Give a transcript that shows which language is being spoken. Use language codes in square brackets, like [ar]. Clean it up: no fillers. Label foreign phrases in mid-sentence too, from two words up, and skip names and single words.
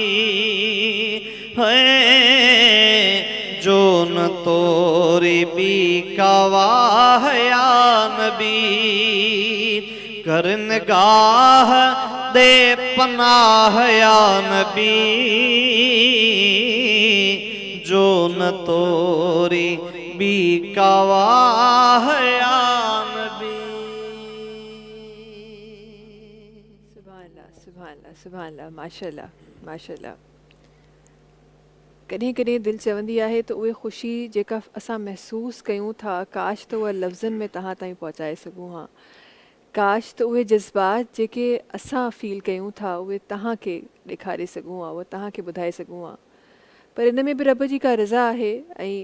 [ur] ہے جو نہ توری بی کا واہ یا نبی کر نگاہ دے پناہ یا نبی جو نہ توری بی کا واہ یا نبی [ar] سبحان اللہ سبحان اللہ سبحان اللہ ماشاءاللہ ماشاءاللہ [sd] کॾहिं کॾहिं दिलि चवंदी आहे त उहे ख़ुशी जेका असां महसूसु कयूं था काश त उहा लफ़्ज़नि में तव्हां ताईं पहुचाए सघूं हा काश त उहे जज़्बात जेके असां फील कयूं था उहे तव्हांखे ॾेखारे सघूं हा उहे तव्हांखे ॿुधाए सघूं हा पर इन में बि रब जी का रज़ा आहे ऐं